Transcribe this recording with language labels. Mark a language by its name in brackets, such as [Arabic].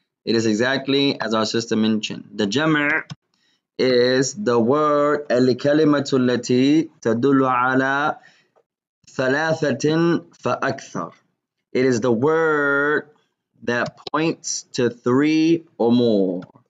[English] It is exactly as our sister mentioned. The Jam' is the word [Arabic] الكلمة التي تدل على ثلاثة فأكثر. [English] It is the word that points to three or more.